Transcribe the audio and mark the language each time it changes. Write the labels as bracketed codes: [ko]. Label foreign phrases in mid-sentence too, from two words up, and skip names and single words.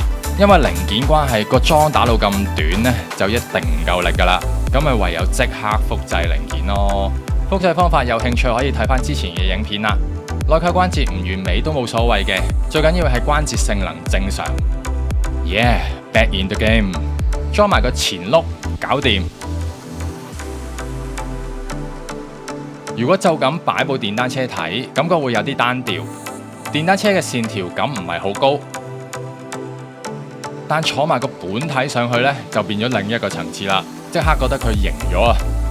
[yue] 因為零件關係，個樁打到咁短呢，就一定唔夠力噶啦。咁咪唯有即刻複製零件咯。複製方法有興趣可以睇翻之前嘅影片啦。內扣關節唔完美都冇所謂嘅，最緊要係關節性能正常。 [en] Back in the game， [yue] 裝埋個前轆，搞掂。如果就咁擺部電單車睇，感覺會有啲單調。電單車嘅線條感唔係好高，但坐埋個本體上去呢，就變咗另一個層次啦，即刻覺得佢型咗啊！